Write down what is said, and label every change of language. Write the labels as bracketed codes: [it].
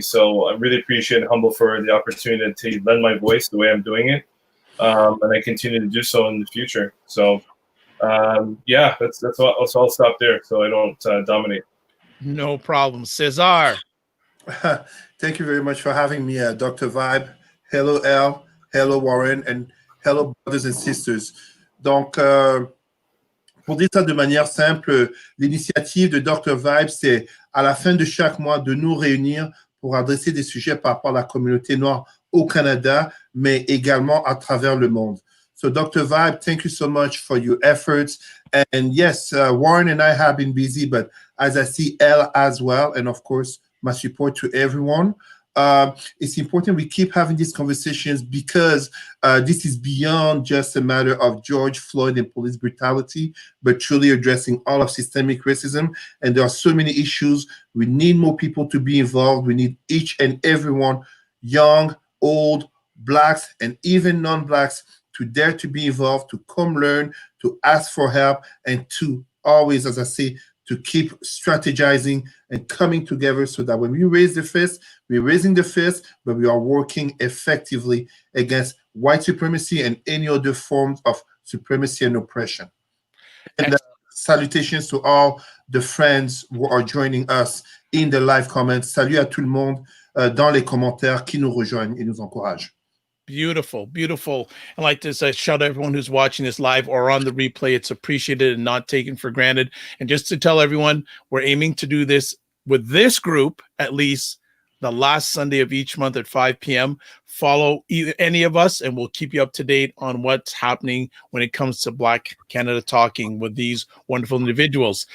[en] So I really appreciate and humble for the opportunity to lend my voice the way I'm doing it, and I continue to do so in the future. So yeah, that's all. So I'll stop there so I don't dominate. No problem. Cesar. Thank you very much for having me, Dr. Vibe. Hello, Elle. Hello, Warren. And hello, brothers and sisters. [fr] Donc, pour dire ça de manière simple, l'initiative de Dr. Vibe, c'est à la fin de chaque mois de nous réunir pour adresser des sujets par rapport à la communauté noire au Canada, mais également à travers le monde. [en] So, Dr. Vibe, thank you so much for your efforts. And yes, Warren and I have been busy, but as I see Elle as well, and of course, my support to everyone. It's important we keep having these conversations because this is beyond just a matter of George Floyd and police brutality, but truly addressing all of systemic racism. And there are so many issues. We need more people to be involved. We need each and everyone, young, old, Blacks, and even non-Blacks, to dare to be involved, to come learn, to ask for help, and to always, as I say, to keep strategizing and coming together so that when we raise the fist, we're raising the fist, but we are working effectively against white supremacy and any other forms of supremacy and oppression. And salutations to all the friends who are joining us in the live comments. [fr] Salut à tout le monde dans les commentaires qui nous rejoignent et nous encouragent. [en] Beautiful, beautiful. I'd like to shout out everyone who's watching this live or on the replay. It's appreciated and not taken for granted. And just to tell everyone, we're aiming to do this with this group at least the last Sunday of each month at 5 p.m. Follow any of us, and we'll keep you up to date on what's happening when it comes to Black Canada Talking with these wonderful individuals.